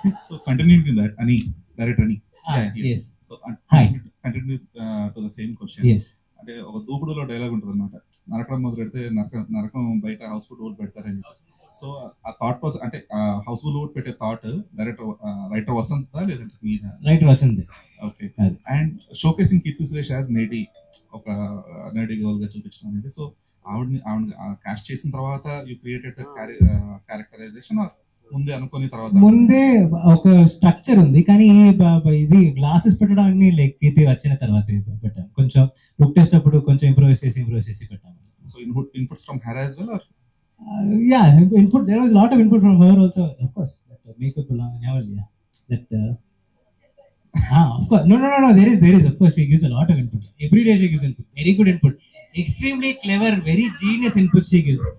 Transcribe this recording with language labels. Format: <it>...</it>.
<en>So continuing with that, Ani, director Ani. Yes. So Hi. continue to the same question. Yes.</en> <te>అంటే ఒక దూకుడులో dialogue ఉంటుంది అనమాట, నరకడం మొదలు పెడితే నరకం బయట హౌస్ఫుల్ ఓట్ పెడతారని. సో ఆ థాట్ ప్రాసెస్ అంటే హౌస్ఫుల్ ఓట్ పెట్టే థాట్ డైరెక్టర్ రైటర్ వసంత లేదంటే మీద? Writer Vasant. Okay. And showcasing Keerthy Suresh as నేటి, ఒక నేటి గర్ల్ గా చూపించడం అనేది. సో ఆవిడ కాస్ట్ చేసిన తర్వాత</te> <en>you created characterization or</en> <te>ముందే అనుకుని తర్వాత? ముందే ఒక స్ట్రక్చర్ ఉంది, కానీ ఇది గ్లాసెస్ పెట్టడానికి లైక్ కీర్తి వచ్చిన తర్వాత పెట్టాము. కొంచెం లుక్ టెస్ట్ అప్పుడు కొంచెం ఇంప్రూవైజ్ చేసి పెట్టాము.</te> <en>So inputs from her as well or? Yeah, input. There was a lot of input from her also, of course. That makeup never, yeah. That of course. No. There is. Of course, she gives a lot of input. Every day she gives input. Very good input. Extremely clever, very genius input she gives.</en>